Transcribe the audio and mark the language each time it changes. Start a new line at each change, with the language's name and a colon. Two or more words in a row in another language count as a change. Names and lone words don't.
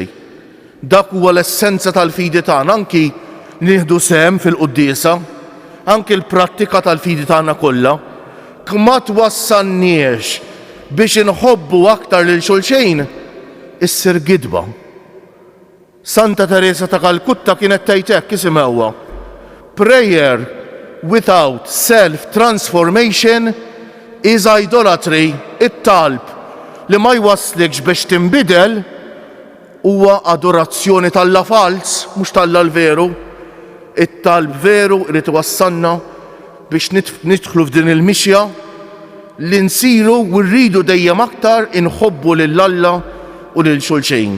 Maltese: Dak huwa l-essenza tal-fidi tagħna, anki nieħdu sehem fil-quddiesa, anki l-prattika tal-fidi tagħna kollha, ma twassalniex biex inħobbu aktar lil xulxejn issir gidba. Santa Teresa ta' Kalkutta kienet tgħid hekk isimgħuha:
English: prayer without self-transformation is idolatry.
Maltese: It-talb li ma jwasslikx biex tinbidel huwa adorazzjoni tal-Alla fals, mhux tal-Alla l-veru. It-talb veru irid iwassalna biex nidħlu f'din il-mixja li nsiru u rridu dejjem aktar inħobbu lill-Alla u lil xulxejn.